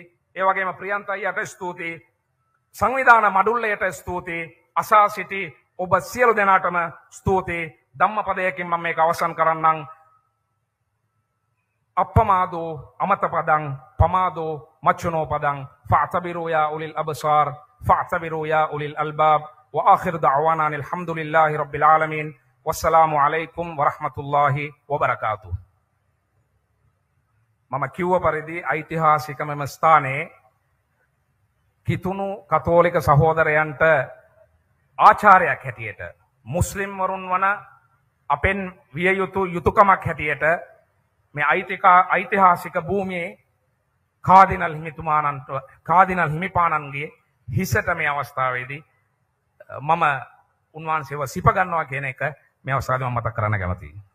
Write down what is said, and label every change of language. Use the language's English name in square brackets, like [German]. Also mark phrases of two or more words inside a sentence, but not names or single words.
[Sinhala] ඒ වගේම ප්‍රියන්ත අයියට ස්තුතියි. සංවිධාන මඩුල්ලයට ස්තුතියි. අසා සිටි ඔබ සියලු දෙනාටම ස්තුතියි. ධම්මපදයකින් මම මේක අවසන් කරන්නම්. [Pali] අප්පමාදෝ අමතපදං පමාදෝ මච්චුනෝ පදං [Arabic] فاعتبروا يا أولي الأبصار فاعتبروا يا أولي الألباب وآخر دعوانا الحمد لله رب العالمين والسلام عليكم ورحمة الله وبركاته. [Sinhala] මම කිව්ව පරිදි ඓතිහාසික මෙම ස්ථානයේ කිතුණු කතෝලික සහෝදරයන්ට ආචාර්යයක් හැටියට, මුස්ලිම් වරුන් වන අපෙන් විය යුතු යුතුයකමක් හැටියට මේ ඓතිහාසික භූමියේ කාදිනල් හිමිපාණන්ගේ හිසට මේ අවස්ථාවේදී මම උන්වහන්සේව සිප ගන්නවා කියන එක මේ අවස්ථාවේ මම මතක් කරන්න කැමතියි.